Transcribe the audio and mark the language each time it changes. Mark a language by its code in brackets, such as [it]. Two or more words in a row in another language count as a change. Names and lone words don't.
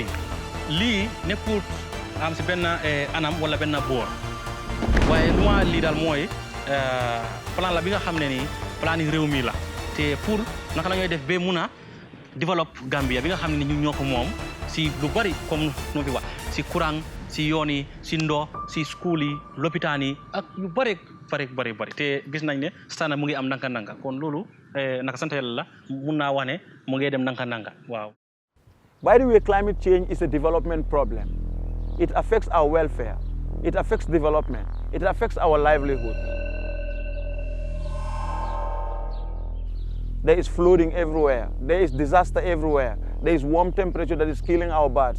[wo] lii nekkul am si benn anam wala benn boor waaye lu ma lii daal mooy plan la bi nga xam ne nii plan yi réew mi la te pour naka la ñooy def ba mun a développe Gambia bi nga xam ne ni ñu ñoo ko moom si lu bari comme nu fi wax si courant si yoon yi si ndox si school yi lopitaan yi ak yu bari te gis nañ ne stana mu ngi am nanka kon loolu naka sant yàlla la mun naa wax ne mu ngi dem nanka waaw. [en] By the way, climate change is a development problem. It affects our welfare. It affects development. It affects our livelihood. There is flooding everywhere. There is disaster everywhere. There is warm temperature that is killing our birds.